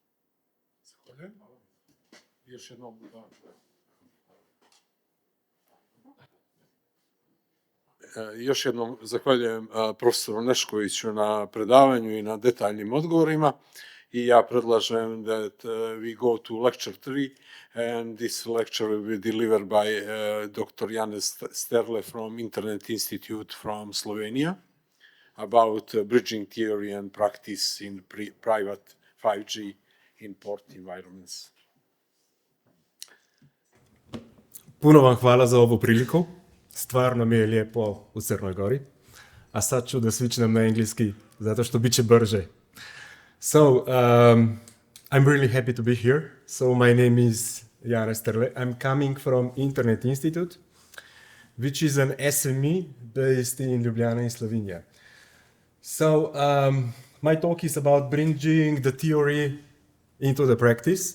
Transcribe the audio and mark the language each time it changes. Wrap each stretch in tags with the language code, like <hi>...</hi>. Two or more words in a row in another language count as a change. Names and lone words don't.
<sr>Još jednom, još jednom zahvaljujem profesoru Neškoviću na predavanju i na detaljnim odgovorima. I ja predlažem</sr> <en>that we go to lecture 3, and this lecture will be delivered by Dr. Janez Sterle from Internet Institute from Slovenia about bridging theory and practice in private 5G in port environments.</en> <sr>Puno vam hvala za ovu priliku. Stvarno mi je lijepo u Crnoj Gori. A sad ću da switchnem na engleski, zato što bit će brže.</sr> <en>So, I'm really happy to be here. So, my name is Janez Sterle. I'm coming from Internet Institute, which is an SME based in Ljubljana in Slovenia. So, my talk is about bringing the theory into the practice.</en>